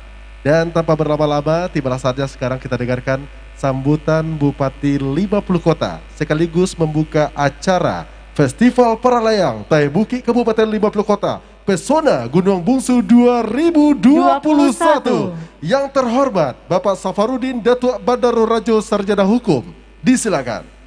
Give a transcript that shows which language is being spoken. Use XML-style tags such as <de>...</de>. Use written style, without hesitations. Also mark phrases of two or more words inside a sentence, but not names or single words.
<id>Dan tanpa berlama-lama, tibalah saatnya sekarang kita dengarkan sambutan Bupati 50 Kota sekaligus membuka acara Festival Para Layang Taibuki Kabupaten 50 Kota Pesona Gunung Bungsu 2021. Yang terhormat Bapak Safarudin Datuk Bandarul Rajo Sarjana Hukum, disilakan.</id>